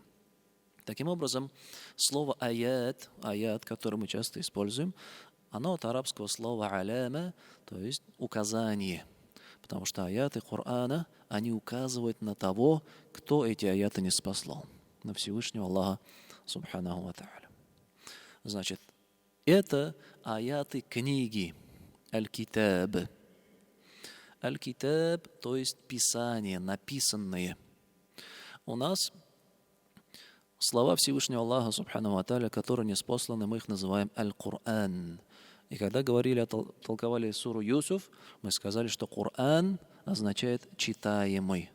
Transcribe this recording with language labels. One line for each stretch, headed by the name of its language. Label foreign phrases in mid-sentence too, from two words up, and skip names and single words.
Russian: Таким образом, слово аят, которое мы часто используем, оно от арабского слова аляма, то есть указание. Потому что аяты Корана, они указывают на того, кто эти аяты не спаслал. На Всевышнего Аллаха
Arabic: سبحانه وتعالى.
Russian: Значит, это аяты книги. Аль-Китаб. Аль-Китаб, то есть писание, написанные. У нас слова Всевышнего Аллаха
Arabic: سبحانه وتعالى,
Russian: которые не спосланы, мы их называем Аль-Кур'ан. И когда толковали суру Юсуф, мы сказали, что Коран означает читаемый.